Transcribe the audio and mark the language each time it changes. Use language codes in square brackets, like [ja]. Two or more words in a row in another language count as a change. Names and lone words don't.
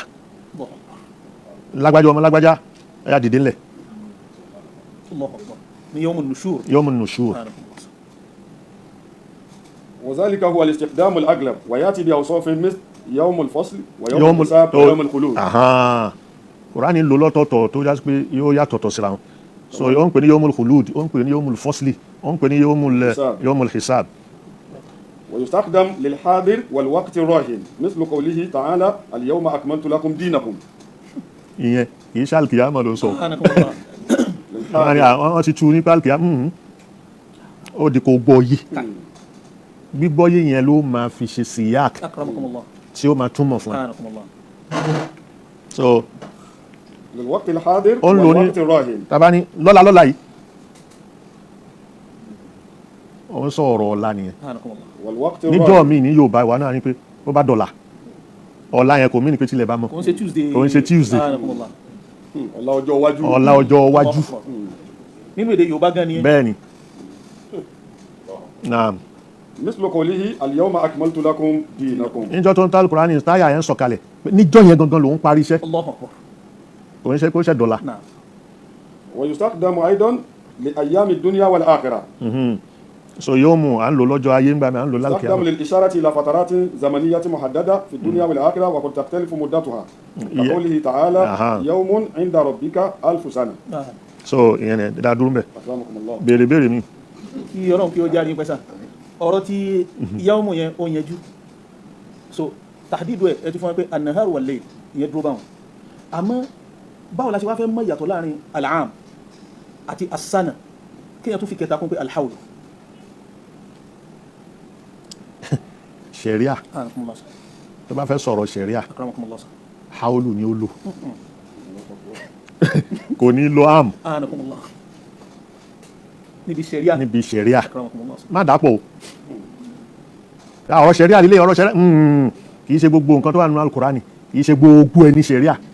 [ar] الله أكبر. [yo] Lágbájá ọmọ lágbájá ẹ̀yà dìde ńlẹ̀. [ar] الله أكبر. Ni يوم النشور. يوم النشور. Akramakumullah. وذلك هو الاستخدام الأغلب ويأتي بأوصاف مثل يوم الفصل ويوم الحساب ويوم الخلود. [yo] Qur'ani lò lọ́tọ̀ọ̀tọ̀ tó jásí pé yóò yàtọ̀tọ̀ síra wọn. So ó ń pè ní [ar] يوم الخلود, [yo] ó ń pè ní [ar] يوم الفصل, [yo] ó ń pè ní [ar] يوم الحساب. ويستخدم للحاضر والوقت الراهن مثل قوله تعالى اليوم أكملت لكم دينكم. [yo] ìyẹn kì í ṣe àlùkìyámà ló sọ. wọ́n ti tu nípa àlùkìyámà ó di kò gbọ́ yé. gbígbọ́ yé yẹn ló máa fi ṣe síyák tí ó máa túmọ̀ fún ẹ. So [ar] للوقت الحاضر [yo] ó ń lò ní [ar] والوقت الراهن. [yo] tàbá ní lọ́la yìí ó ń sọ ọ̀rọ̀ ọ̀la nìyẹn. [ar] والوقت [yo] níjọ́ [ar] الراهن. [yo] mi ní Yorùbá ìwà náà ni pé ó bá dọ̀la ọ̀la yẹn kò mí ní pé tilẹ̀ bá mọ́ kò ń ṣe Tuesday. kò ń ṣe Tuesday ọ̀la ọjọ́ iwájú. ọ̀la ọjọ́ iwájú nínú èdè Yorùbá gan ni. bẹ́ẹ̀ ni. Naam. [ar] مثل قوله اليوم أكملت لكم دينكم. [yo] níjọ́ tó ń tálù Kùránì táyà yẹn sọ̀kalẹ̀ níjọ́ yẹn gangan lòún parí iṣẹ́ [ar] الله أكبر. [yo] kò ń ṣe kó ṣe dọ̀la. Naam. [ar] ويستخدم أيضا لأيام الدنيا والآخرة. [yo] So yóò mú à ń lò lọ́jọ́ ayé ńgbà mi à ń lò [ar] يستخدم [yo] lálùkìyámà. [ar] للإشارة إلى فترات زمنية محددة في الدنيا والآخرة وقد تختلف مدتها. كقوله تعالى يوم عند ربك 1000 سنة. [yo] So ìyẹn ẹ̀ dá dúró mbẹ̀ [ar] أكرمكم الله. [yo] béèrè mi. kí Ọlọ́run kí ó jáde pẹ́sà ọ̀rọ̀ tí yawmu yẹn ó yẹjú so tahdidu ẹ̀ ti fún wa pé [ar] النهار والليل [yo] ìyẹn dúró báwọn àmọ́ báwo la ṣe wá fẹ́ mọ̀ ìyàtọ̀ láàrin al-aam àti as-sana kí yẹn tún fi kẹta kún pé al-hawl. Sharia tó bá fẹ́ sọ̀rọ̀ Sharia hawlu ni ó lò kò ní lo am níbi Sharia má dàpọ̀ o ọ̀rọ̀ Sharia lílé ọ̀rọ̀ Sharia kì í ṣe gbogbo nǹkan tó wà nínú Al-Qur'ani kì í ṣe gbogbo ẹni Sharia.